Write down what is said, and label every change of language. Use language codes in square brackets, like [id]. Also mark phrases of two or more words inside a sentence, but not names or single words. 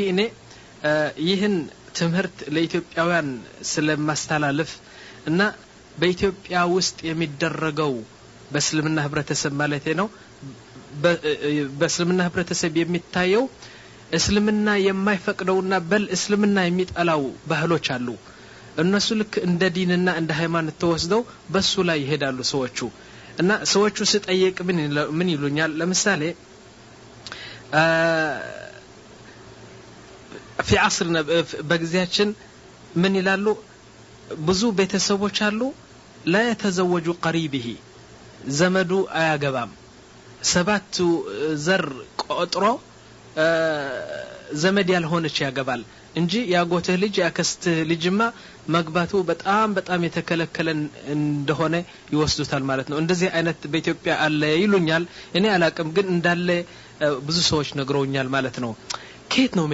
[am] እኔ ይሄን ትምህርት ለኢትዮጵያውያን ስለማስተላለፍ እና በኢትዮጵያ ውስጥ የሚደረገው በእስልምና ህብረተሰብ ማለት ነው በእስልምና ህብረተሰብ የሚታየው እስልምና የማይፈቅደውና በል እስልምና የሚጠላው ባህሎች አሉ እነሱ ልክ እንደ ዲንና እንደ ሃይማኖት ተወስደው በሱ ላይ ይሄዳሉ ሰዎቹ እና ሰዎቹ ሲጠይቅ ምን ይሉኛል ለምሳሌ [ar] في عصرنا [am] በጊዜያችን ምን ይላሉ ብዙ ቤተሰቦች አሉ [ar] لا يتزوج قريبه [am] ዘመዱ አያገባም ሰባት ዘር ቆጥሮ ዘመድ ያልሆነች ያገባል እንጂ ያጎተ ልጅ ያከስተ ልጅማ መግባቱ በጣም የተከለከለ እንደሆነ ይወስዱታል ማለት ነው እንደዚህ አይነት በኢትዮጵያ አለ ይሉኛል እኔ አላቅም ግን እንዳለ ብዙ ሰዎች ነግረውኛል ማለት ነው ከየት ነው